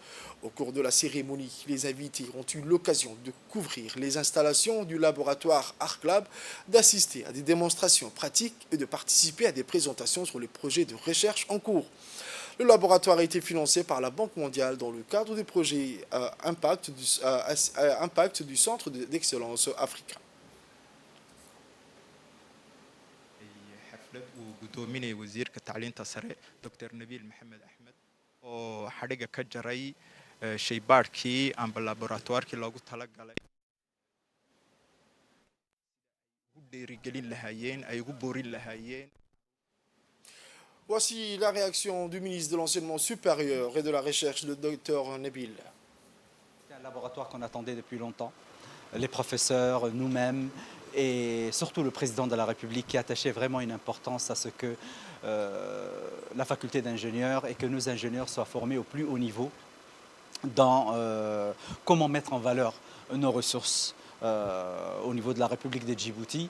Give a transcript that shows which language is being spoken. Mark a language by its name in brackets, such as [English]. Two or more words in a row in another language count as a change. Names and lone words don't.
[French] Au cours de la cérémonie, les invités ont eu l'occasion de couvrir les installations du laboratoire ARCLAB, d'assister à des démonstrations pratiques et de participer à des présentations sur les projets de recherche en cours. Le laboratoire a été financé par la Banque mondiale dans le cadre du projet Impact du Centre d'excellence africain. [Somali] xaflad uu gudoominayay wasiirka tacliinta sare Dr. Nabil Mohamed Ahmed oo xadhiga ka jaray shaybaadhkii amba laboratoirkii loogu talagalay ugu dhiirigelin lahaayeen ay ugu boorin lahaayeen. [French] Voici la réaction du ministre de l'Enseignement supérieur et de la Recherche, le docteur Nabil. C'est un laboratoire qu'on attendait depuis longtemps. Les professeurs, nous-mêmes et surtout le président de la République qui attachait vraiment une importance à ce que la faculté d'ingénieurs et que nos ingénieurs soient formés au plus haut niveau dans comment mettre en valeur nos ressources au niveau de la République de Djibouti.